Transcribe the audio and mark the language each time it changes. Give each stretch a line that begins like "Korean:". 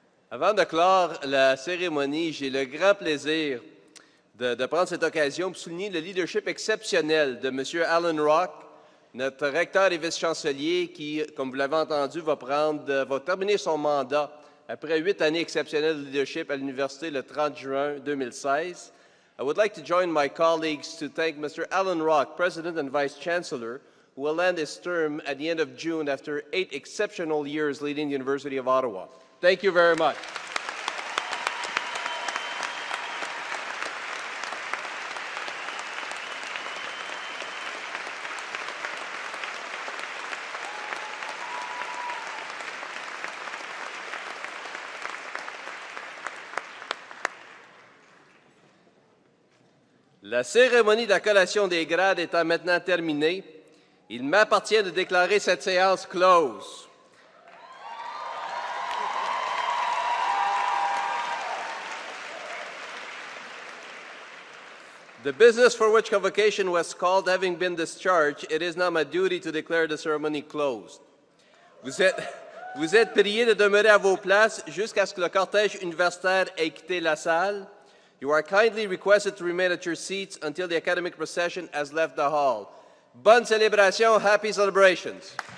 French: Avant de clore la cérémonie, j'ai le grand plaisir de prendre cette occasion pour souligner le leadership exceptionnel de M. Alan Rock, notre recteur et vice-chancelier qui, comme vous l'avez entendu, va terminer son mandat après 8 années exceptionnelles de leadership à l'université le 30 juin 2016.
English: I would like to join my colleagues to thank Mr. Alan Rock, President and Vice-Chancellor, who will end his term at the end of June after 8 exceptional years leading the University of Ottawa. Thank you very much.
French: La cérémonie de la collation des grades étant maintenant terminée, il m'appartient de déclarer cette séance close.
English: The business for which convocation was called having been discharged, it is now my duty to declare the ceremony closed.
French: Vous êtes priés de demeurer à vos places jusqu'à ce que le cortège universitaire ait quitté la salle.
English: You are kindly requested to remain at your seats until the academic procession has left the hall.
French: Bonne célébration,
English: happy celebrations.